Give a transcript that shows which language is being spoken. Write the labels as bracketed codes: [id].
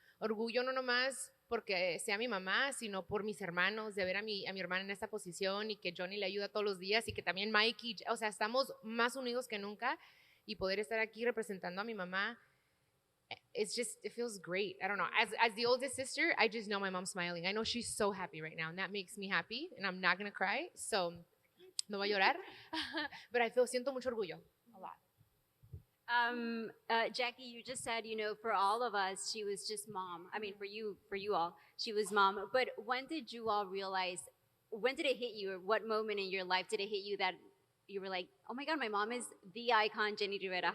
[es] Orgullo no nomás porque sea mi mamá, sino por mis hermanos, de ver a mi hermana en esta posición y que Johnny le ayuda todos los días y que también Mikey, o sea, estamos más unidos que nunca y poder estar aquí representando a mi mamá. [en] It feels great. I don't know. As the oldest sister, I just know my mom's smiling. I know she's so happy right now, and that makes me happy, and I'm not going to cry, so no voy a llorar. [es] But siento mucho orgullo, a lot. [en] Jacqie, you just said, for all of us, she was just mom. I mean, for you all, she was mom. But when did you all realize, when did it hit you, or what moment in your life did it hit you that you were like, oh my God, my mom is the icon, Jenni Rivera?